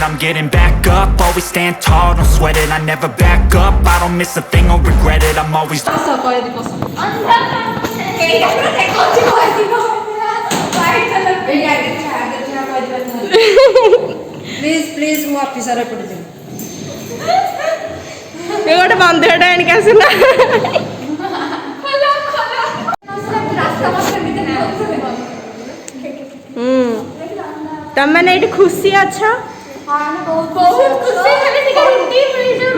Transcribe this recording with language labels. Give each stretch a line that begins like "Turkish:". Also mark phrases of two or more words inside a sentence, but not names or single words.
English: I'm getting back up, always stand tall, don't sweat it. I never back up, I don't miss a thing or regret it. I'm always
Odia: please ମୁଁ ଅଫିସରେ ପଡ଼ିଯିବି। ଏ ଗୋଟେ ବନ୍ଧୁଟା ଆଣିକି ଆସିଲା। ତମେ ମାନେ ଏଇଠି ଖୁସି ଅଛ? ବହୁତ ଖୁସି ଖାଲି ଟିକେ ରୁଟି ମିଳିଯିବ।